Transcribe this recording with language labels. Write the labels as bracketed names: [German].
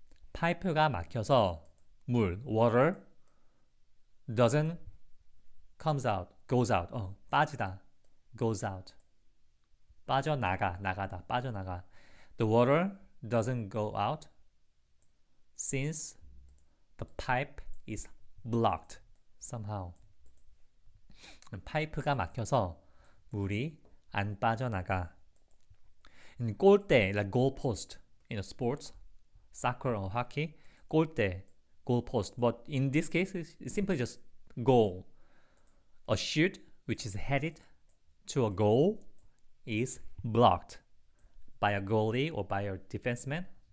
[Korean] 파이프가 막혀서 물, [English] water doesn't comes out, goes out. [Korean] 빠지다. [English] goes out. [Korean] 빠져나가, 나가다. 빠져나가. [English] The water doesn't go out since the pipe is blocked somehow. [Korean] 파이프가 막혀서 물이 안 빠져나가. [English] In 골대, like goal post in sports, soccer or hockey, 골대, goal post. But in this case, it's simply just goal. A shoot which is headed to a goal is blocked by a goalie or by a defenseman.